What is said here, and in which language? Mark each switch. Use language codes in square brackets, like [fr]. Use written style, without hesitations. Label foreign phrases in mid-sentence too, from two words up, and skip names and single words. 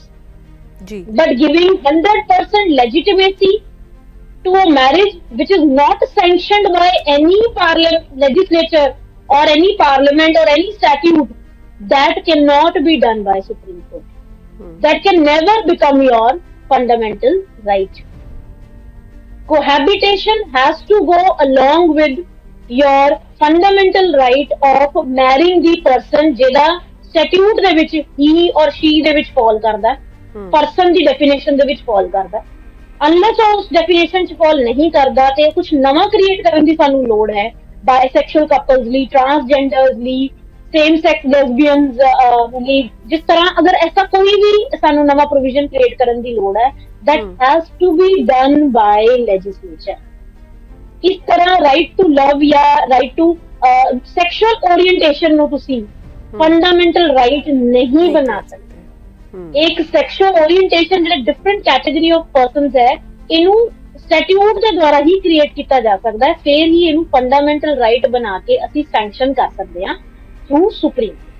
[en] जी, but giving 100% legitimacy to a marriage which is not sanctioned by any legislature or any parliament or any statute, that cannot be done by Supreme Court. That can never become your fundamental right. Cohabitation has to go along with your fundamental right of marrying the person [pa] ਜਿਹਦਾ statute ਦੇ ਵਿੱਚ [en] he or she [pa] ਦੇ ਵਿੱਚ fall ਕਰਦਾ, person ਦੀ definition ਦੇ ਵਿੱਚ fall ਕਰਦਾ। ਅਨਲੈਸ ਉਹ ਉਸ ਡੈਫੀਨੇਸ਼ਨ 'ਚ ਫਾਲ ਨਹੀਂ ਕਰਦਾ ਤੇ ਕੁਝ ਨਵਾਂ ਕ੍ਰੀਏਟ ਕਰਨ ਦੀ ਸਾਨੂੰ ਲੋੜ ਹੈ [en] bisexual couples [pa] ਲਈ, ਟਰਾਂਸਜੈਂਡਰਸ ਲਈ, [en] same sex lesbians [pa] ਲਈ। ਜਿਸ ਤਰ੍ਹਾਂ ਅਗਰ ਐਸਾ ਕੋਈ ਵੀ ਸਾਨੂੰ ਨਵਾਂ ਪ੍ਰੋਵੀਜ਼ਨ ਕ੍ਰੀਏਟ ਕਰਨ ਦੀ ਲੋੜ ਹੈ, [en] that has to be done by legislature. [pa] ਇਸ ਤਰ੍ਹਾਂ [en] right to love [pa] ਜਾਂ [en] right to sexual orientation [pa] ਨੂੰ ਤੁਸੀਂ [en] fundamental right [pa] ਨਹੀਂ ਬਣਾ ਸਕਦੇ। ਇੱਕ [en] sexual orientation [pa] ਜਿਹੜਾ [en] different category of persons [pa] ਹੈ, ਇਹਨੂੰ ਸਟੈਟਿਊਟ ਦੇ ਦੁਆਰਾ ਹੀ ਕ੍ਰੀਏਟ ਕੀਤਾ ਜਾ ਸਕਦਾ ਹੈ, ਫਿਰ ਹੀ ਇਹਨੂੰ [en] fundamental right [pa] ਬਣਾ ਕੇ ਅਸੀਂ ਸੈਂਕਸ਼ਨ ਕਰ ਸਕਦੇ ਹਾਂ [en] through Supreme.